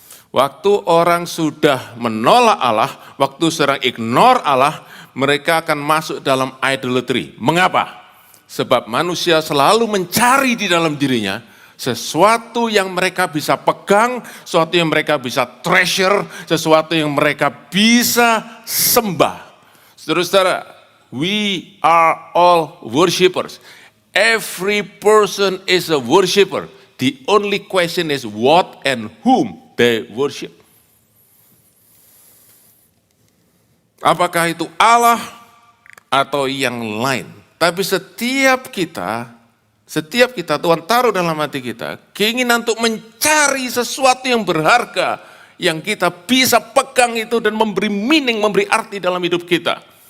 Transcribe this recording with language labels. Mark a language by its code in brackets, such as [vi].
[id] Waktu orang sudah menolak Allah, waktu seorang ignore Allah, mereka akan masuk dalam idolatry. Mengapa? Sebab manusia selalu mencari di dalam dirinya sesuatu yang mereka bisa pegang, sesuatu yang mereka bisa treasure, sesuatu yang mereka bisa sembah. Saudara-saudara, [en] we are all worshipers. Every person is a worshiper. The only question is what and whom they worship. [id] Apakah itu Allah atau yang lain? Tapi setiap kita Tuhan taruh dalam hati kita, keinginan untuk mencari sesuatu yang berharga, yang kita bisa pegang itu dan memberi meaning, memberi arti dalam hidup kita.